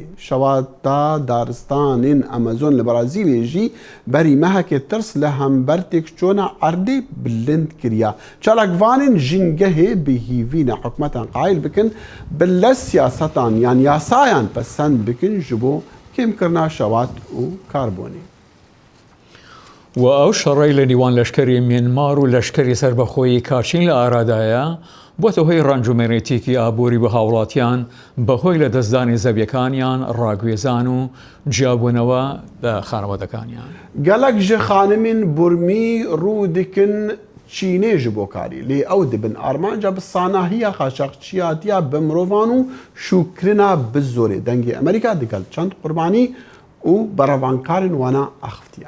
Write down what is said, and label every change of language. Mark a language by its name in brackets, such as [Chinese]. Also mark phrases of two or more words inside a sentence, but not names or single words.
[Kurdish] Şewata daristanên Amazon li Brazîlê jî berî mehekê tirs li hember têkçûna erdê bilind kiriye. Çalakvanên jîngehê bi hîvîna hikûmetan qaîl bikin bi lez siyasetan yan yasayan pesend bikin ji bo kêmkirina şewat û karbonê. [Central Kurdish] و ئەو شەڕی لە نیوان لەشکری میانمار و لەشکری سربەخۆیی کاچین لە ئارادایە بۆتە هۆی ڕەنجومێنێتێکی ئابووری بە هاوڵاتیان بەهۆی لە دەستدانی زەویەکانیان ڕاگوێزان و جیابوونەوە لە خانەوەدەکانیان. [Kurdish] Gelek ji xanimên Burmî rû dikin چینێ ji bo karî lê ew dibin armanca bi sanahiya xaçaxçiyatiya bi mirovan û şûkirina bi zorê dengê Amerîka digel çend qurbanî û berevankarên wana axiftiye.